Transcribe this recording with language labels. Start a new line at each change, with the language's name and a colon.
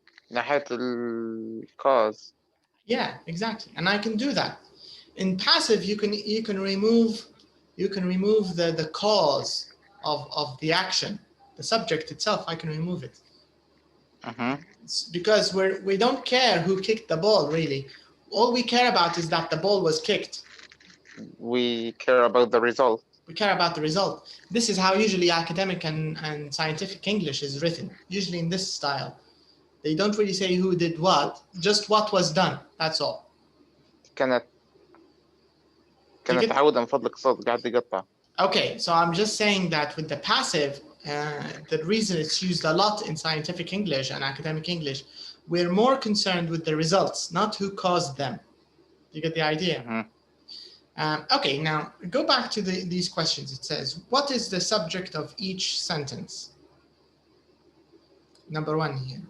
Arabic: ناحية الcause.
English: Yeah, exactly. And I can do that. In passive, you can remove the cause of the action. The subject itself, I can remove it. Because we don't care who kicked the ball, really. All we care about is that the ball was kicked. We care about the result. We care about the result. This is how usually academic and scientific English is written, usually in this style. They don't really say who did what, just what was done. That's all.
Arabic: كانت عودة من فضلك الصوت قاعد يقطع.
English: Okay, so I'm just saying that with the passive, the reason it's used a lot in scientific English and academic English, we're more concerned with the results, not who caused them. You get the idea? Okay, now go back to these questions. It says, what is the subject of each sentence? Number 1 here.